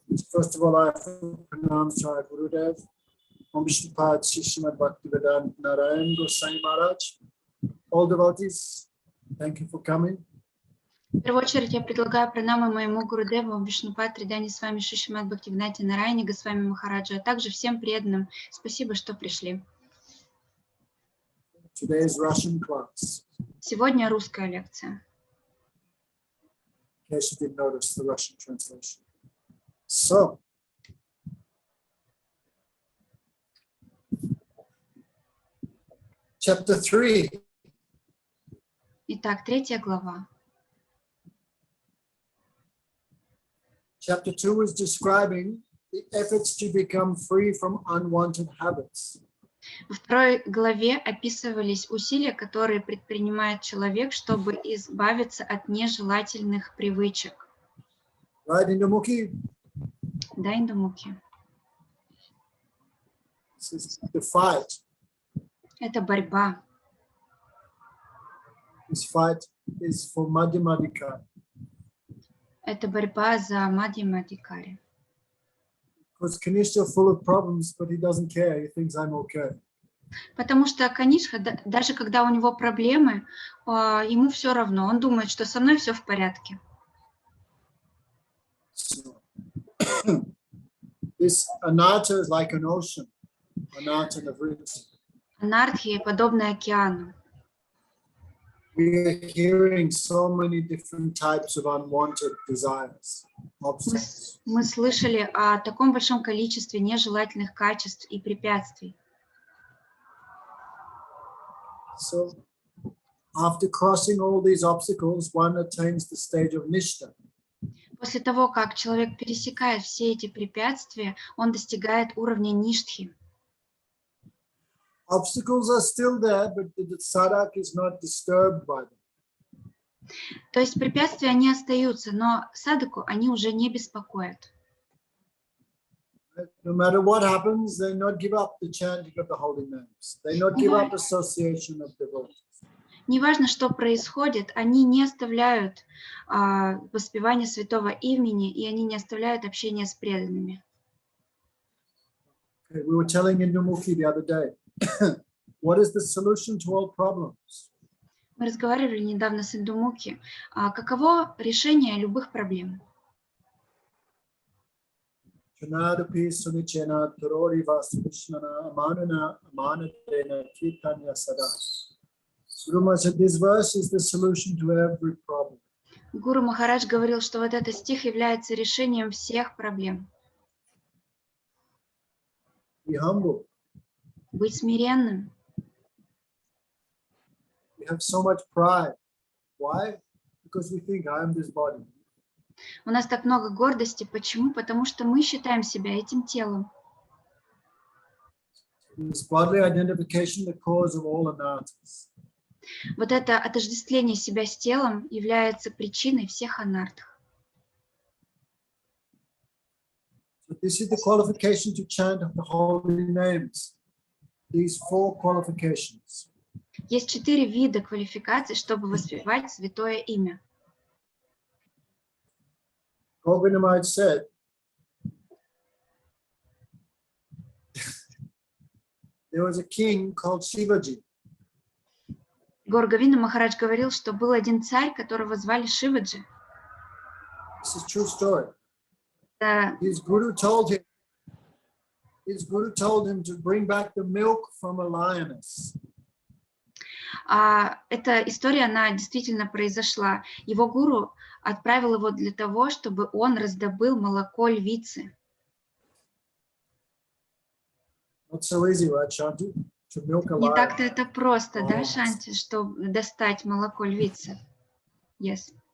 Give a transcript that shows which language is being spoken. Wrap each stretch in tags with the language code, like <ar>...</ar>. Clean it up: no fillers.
<en>First of all, I have to pronounce our Gurudev, Om Vishnupad Srimad Bhaktivedanta Narayan Goswami Maharaj. All devotees, thank you for coming.</en> <ru>В первую очередь я предлагаю пранамы моему Гурудеву Вишнупад Тридани с вами Шримад Бхактивиданте Нараяне Госвами Махараджа, а также всем преданным. Спасибо, что пришли.</ru> <en>Today's Russian class.</en> <ru>Сегодня русская лекция.</ru> <en>In case you didn't notice the Russian translation. So, chapter 3.</en> <ru>Итак, 3 глава.</ru> <en>Chapter 2 is describing the efforts to become free from unwanted habits.</en> <ru>Во 2 главе описывались усилия, которые предпринимает человек, чтобы избавиться от нежелательных привычек.</ru> <en>Right, Indumukhi?</en> <ru>Да, Индумуки.</ru> <en>This is the fight.</en> <ru>Это борьба.</ru> <en>This fight is for Madhyamadika.</en> <ru>Это борьба за Мадхьямадикари.</ru> <en>Because Kanishka full of problems, but he doesn't care. He thinks I'm okay.</en> <ru>Потому что Канишха, даже когда у него проблемы, ему все равно. Он думает, что со мной все в порядке.</ru> <en>So, this anartha is like an ocean. Anartha Navriti.</en> <ru>Анархия подобна океану.</ru> <en>We are hearing so many different types of unwanted desires, obstacles.</en> <ru>Мы слышали о таком большом количестве нежелательных качеств и препятствий.</ru> <en>So, after crossing all these obstacles, one attains the stage of nishta.</en> <ru>После того, как человек пересекает все эти препятствия, он достигает уровня ништхи.</ru> <en>Obstacles are still there, but the sadhak is not disturbed by them.</en> <ru>То есть препятствия, они остаются, но садаку они уже не беспокоят.</ru> <en>No matter what happens, they not give up the chanting of the holy names. They not give up association of devotees.</en> <ru>Неважно, что происходит, они не оставляют воспевания Святого Имени, и они не оставляют общения с преданными.</ru> <en>Okay, we were telling Indumukhi the other day, what is the solution to all problems?</en> <ru>Мы разговаривали недавно с Индумуки. Каково решение любых проблем?</ru> <sa>Chanadapi sunichena tarori vasudishnana amanana amanatena kirtanya sada.</sa> <en>Guru said this verse is the solution to every problem.</en> <ru>Гуру Махарадж говорил, что вот этот стих является решением всех проблем.</ru> <en>Be humble.</en> <ru>Быть смиренным.</ru> <en>We have so much pride. Why? Because we think I am this body.</en> <ru>У нас так много гордости. Почему? Потому что мы считаем себя этим телом.</ru> <en>This bodily identification, the cause of all anarthas.</en> <ru>Вот это отождествление себя с телом является причиной всех анартх.</ru> <en>So this is the qualification to chant of the holy names. These 4 qualifications.</en> <ru>Есть 4 вида квалификаций, чтобы воспевать Святое Имя.</ru> <en>Govinda Maharaj said, there was a king called Shivaji.</en> <ru>Гор Говинда Махарадж говорил, что был один царь, которого звали Шиваджи.</ru> <en>This is true story.</en> <ru>Это</ru> <en>His guru told him to bring back the milk from a lioness.</en> <ru>Эта история, она действительно произошла. Его гуру отправил его для того, чтобы он раздобыл молоко львицы.</ru> <en>Not so easy, right, Shanti? To milk a</en> <ru>Не</ru> <en>lion.</en> <ru>так-то это просто, да, Шанти, чтобы достать молоко львицы? Yes.</ru>